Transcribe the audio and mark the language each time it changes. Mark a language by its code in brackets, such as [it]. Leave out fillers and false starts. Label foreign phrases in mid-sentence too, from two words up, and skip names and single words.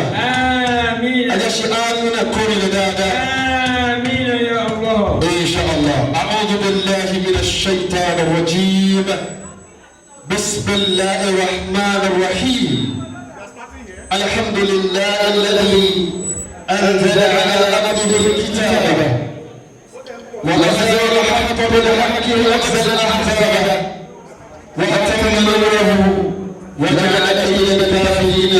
[yo] Àmín. ẹ̀jẹ̀ ṣe àmúna kórè lè dáadáa. Àmín [ar] يا الله. إن شاء الله أعوذ بالله من الشيطان الرجيم بسم الله الرحمن الرحيم الحمد لله الذي أنزل على عبده الكتاب وأخذ الحق بالحق وأخذ الأحزاب وأتم نوره وجعل كيد الكافرين